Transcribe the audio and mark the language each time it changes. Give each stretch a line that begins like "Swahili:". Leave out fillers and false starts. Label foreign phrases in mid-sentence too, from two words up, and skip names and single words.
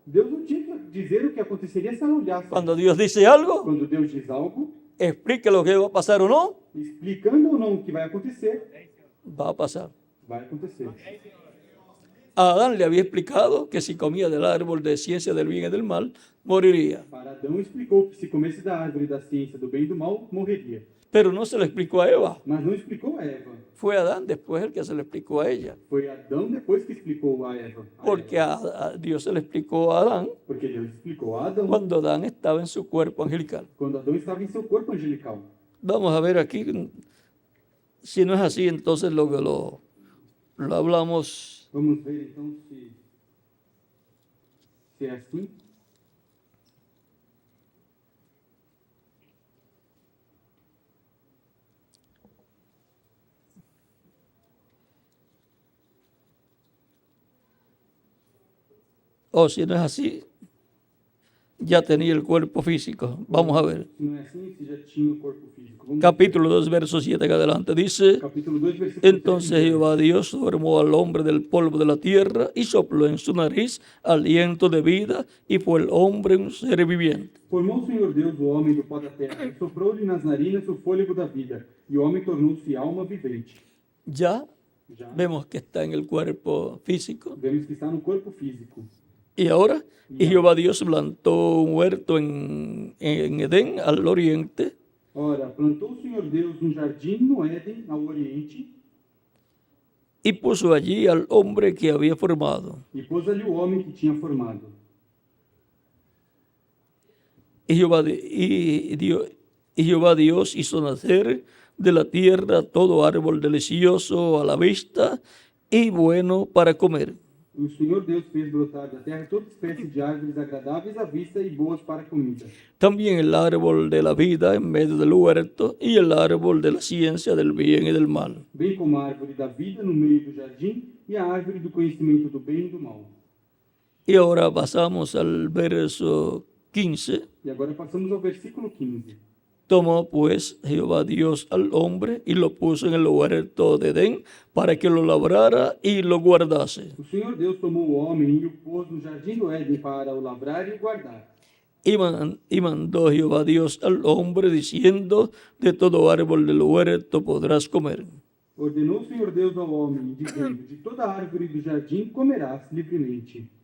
Portuguese: Deus não tinha que dizer o que aconteceria se ela olhasse.
Spanish: Cuando Dios dice algo,
Portuguese: Quando Deus diz algo,
Spanish: explique lo que va a pasar o no,
Portuguese: explicando ou não o que vai acontecer,
Spanish: va a pasar.
Portuguese: vai acontecer.
Spanish: A Adán le había explicado que si comía del árbol de ciencia del bien y del mal, moriría.
Portuguese: Para Adão explicou que se comesse da árvore da ciência do bem e do mal, morreria.
Spanish: Pero no se lo explicó a Eva.
Portuguese: Mas não explicou a Eva.
Spanish: Fue Adán después el que se lo explicó a ella.
Portuguese: Foi Adão depois que explicou a Eva.
Spanish: Porque a Dios se lo explicó a Adán
Portuguese: Porque Deus explicou a Adão
Spanish: cuando Adán estaba en su cuerpo angelical.
Portuguese: quando Adão estava em seu corpo angelical.
Spanish: Vamos a ver aquí. Si no es así, entonces lo hablamos.
Portuguese: Vamos ver então se é assim.
Spanish: O si no es así, ya tenía el cuerpo físico. Vamos a ver.
Portuguese: Se não é assim, se já tinha o corpo físico.
Spanish: Vamos Capítulo 2, verso 7 en adelante dice:
Portuguese: Capítulo 2, versículo
Spanish: Entonces 7. Jehová Dios formó al hombre del polvo de la tierra y sopló en su nariz aliento de vida, y fue el hombre un ser viviente.
Portuguese: Formou o Senhor Deus o homem do pó da terra e soprou-lhe nas narinas o fôlego da vida, e o homem tornou-se alma vivente.
Spanish: Ya
Portuguese: Já
Spanish: vemos que está en el cuerpo físico.
Portuguese: vemos que está no corpo físico.
Spanish: Y ahora, y Jehová Dios plantó un huerto en Edén al oriente,
Portuguese: Ora, plantou o Senhor Deus um jardim no Éden, ao oriente,
Spanish: y puso allí al hombre que había formado.
Portuguese: e pôs ali o homem que tinha formado.
Spanish: Y Jehová Dios hizo nacer de la tierra todo árbol delicioso a la vista y bueno para comer.
Portuguese: O Senhor Deus fez brotar da terra toda espécie de árvores agradáveis à vista e boas para a comida.
Spanish: También el árbol de la vida en medio del huerto y el árbol de la ciencia del bien y del mal.
Portuguese: Bem como a árvore da vida no meio do jardim e a árvore do conhecimento do bem e do mal.
Spanish: Y ahora pasamos al verso 15.
Portuguese: E agora passamos ao versículo 15.
Spanish: Tomó pues Jehová Dios al hombre y lo puso en el huerto de Edén para que lo labrara y lo guardase.
Portuguese: O Senhor Deus tomou o homem e o pôs no jardim do Éden para o lavrar e o guardar.
Spanish: Y mandó Jehová Dios al hombre diciendo: de todo árbol del huerto podrás comer,
Portuguese: Ordenou o Senhor Deus ao homem, dizendo: de toda árvore do jardim comerás livremente.